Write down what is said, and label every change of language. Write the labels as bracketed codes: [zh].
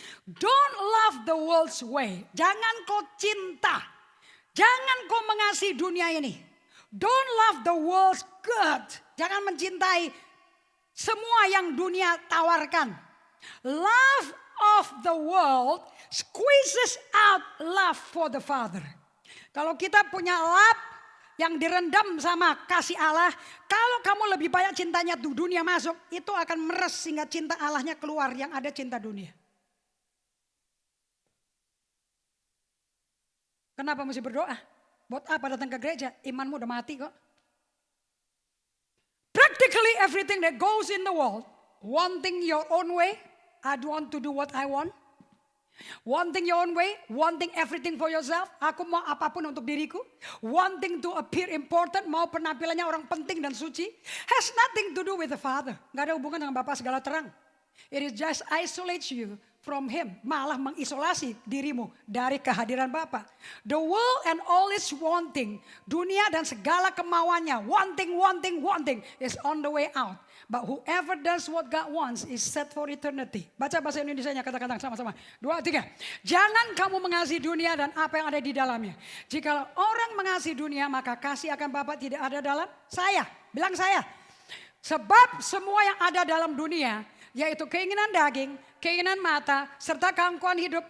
[en] Don't love the world's way. [id] Jangan kau cinta. Jangan kau mengasihi dunia ini. [en] Don't love the world's good. [id] Jangan mencintai semua yang dunia tawarkan. [en] Love of the world squeezes out love for the Father. [id] Kalau kita punya love yang direndam sama kasih Allah, kalau kamu lebih banyak cintanya tuh dunia masuk, itu akan meres sehingga cinta Allahnya keluar yang ada cinta dunia. Kenapa mesti berdoa? Buat apa datang ke gereja? Imanmu udah mati kok. [en] Practically everything that goes in the world, wanting your own way, I want to do what I want. Wanting your own way, wanting everything for yourself, [id] aku mau apapun untuk diriku. [en] Wanting to appear important, [id] mau penampilannya orang penting dan suci, [en] has nothing to do with the Father. [id] Gak ada hubungan dengan Bapa segala terang. [en] It is just isolates you from Him, [id] malah mengisolasi dirimu dari kehadiran Bapa. [en] The world and all its wanting, [id] dunia dan segala kemauannya, [en] wanting is on the way out. But whoever does what God wants is set for eternity. [id] Baca bahasa Indonesianya, kata-kata sama-sama. 2, 3. Jangan kamu mengasihi dunia dan apa yang ada di dalamnya. Jika orang mengasihi dunia, maka kasih akan Bapa tidak ada dalam saya. Bilang saya. Sebab semua yang ada dalam dunia, yaitu keinginan daging, keinginan mata, serta keangkuhan hidup.